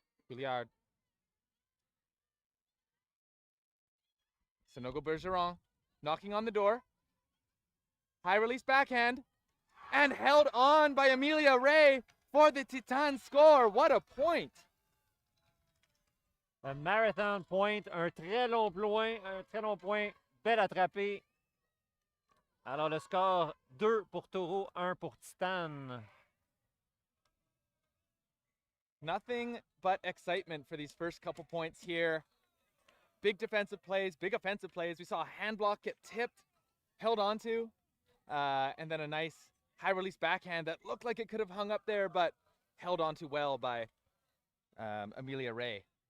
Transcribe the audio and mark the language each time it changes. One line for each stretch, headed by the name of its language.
English: Couillard. Sanogo Bergeron knocking on the door. High release backhand. And held on by Amelia Ray. for the Titane score. What a point.
French: Un marathon point, un très long point, belle attrapée. Alors le score 2 pour Toro, 1 pour Titane.
English: Nothing but excitement for these first couple points here. Big defensive plays, big offensive plays. We saw a hand block get tipped, held onto, and then a nice high release backhand that looked like it could have hung up there, but held onto well by Amelia Ray.